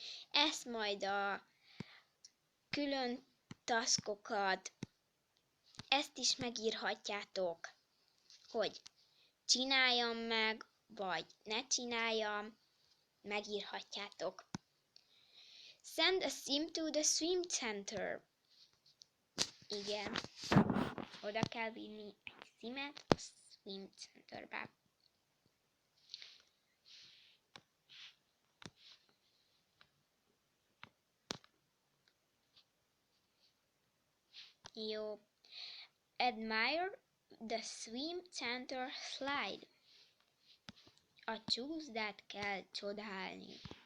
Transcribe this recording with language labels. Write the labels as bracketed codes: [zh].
[hu] Ezt majd a külön taskokat, ezt is megírhatjátok, hogy csináljam meg, vagy ne csináljam, megírhatjátok. [en] Send a sim to the swim center. [hu] Igen, oda kell vinni egy simet a swim centerbe. Jó. [en] Admire the swim center slide. [hu] A csúszdát kell csodálni.